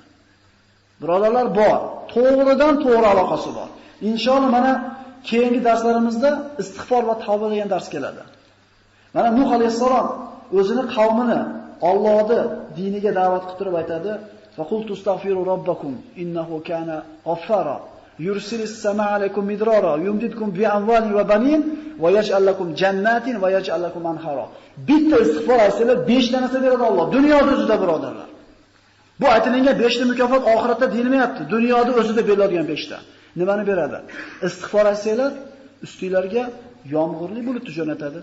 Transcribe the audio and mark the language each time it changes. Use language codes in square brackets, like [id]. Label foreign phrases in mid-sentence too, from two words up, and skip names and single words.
[uz] Birodarlar bor, to'g'ridan to'g'ri aloqasi bor. Inshaalloh mana keyingi darslarimizda istig'for va tavba degan dars keladi. Mana Nuh alayhisalom o'zini qavmini Allohning diniga da'vat qilib turib aytadi: [ar] "وقل تستغفروا ربكم إنه كان غفارا يرسل السماء عليكم مدرارا يمددكم بأموال وبنين ويجعل لكم جنات ويجعل لكم أنهارا." [uz] Bitta istig'for aytsalar 5 ta narsa beradi Alloh. Dunyoda o'zida birodarlar. Bu aytilgan 5 ta mukofot oxiratda deyilmayapti. Dunyoda o'zida beriladigan 5 ta. Nimani beradi? Istig'for aytsanglar, ustinglarga yomg'irli bulutni jo'natadi.